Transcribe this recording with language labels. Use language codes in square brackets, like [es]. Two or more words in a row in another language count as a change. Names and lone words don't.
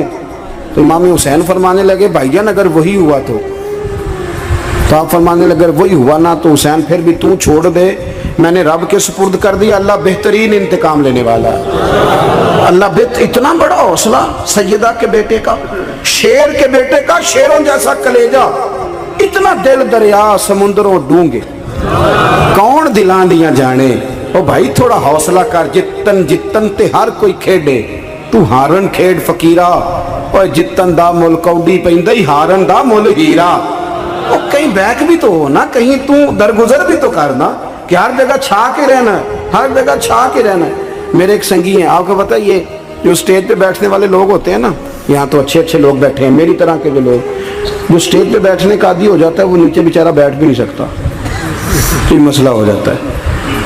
[ur] تو امام حسین فرمانے لگے بھائی جان اگر وہی ہوا تو آپ فرمانے لگے اگر وہی ہوا نا تو حسین پھر بھی تو چھوڑ دے، میں نے رب کے سپرد کر دیا، اللہ بہترین انتقام لینے والا ہے۔ اللہ اتنا بڑا حوصلہ سیدہ کے بیٹے کا، شیر کے بیٹے کا، شیروں جیسا کلیجہ، اتنا دل دریا [pa] سمندروں ڈونگے، کون دلان دیاں جانے۔ [ur] او بھائی تھوڑا حوصلہ کر، [pa] جتن تے ہر کوئی کھیڈے، تو ہارن کھیڈ فقیرہ، اور جتن دا مل کوڈی پیندی ہارن دا مل ہیرا۔ [ur] اور کہیں بیک بھی تو ہو نا، کہیں تو درگزر بھی تو کرنا، کہ ہر جگہ چھا کے رہنا ہے، ہر جگہ چھا کے رہنا ہے۔ میرے ایک سنگی ہیں، آپ کو پتہ یہ جو سٹیج پہ بیٹھنے والے لوگ ہوتے ہیں نا، یہاں تو اچھے لوگ بیٹھے ہیں، میری طرح کے جو لوگ جو سٹیج پہ بیٹھنے کا عادی ہو جاتا ہے وہ نیچے بیچارہ بیٹھ بھی نہیں سکتا، یہ مسئلہ ہو جاتا ہے۔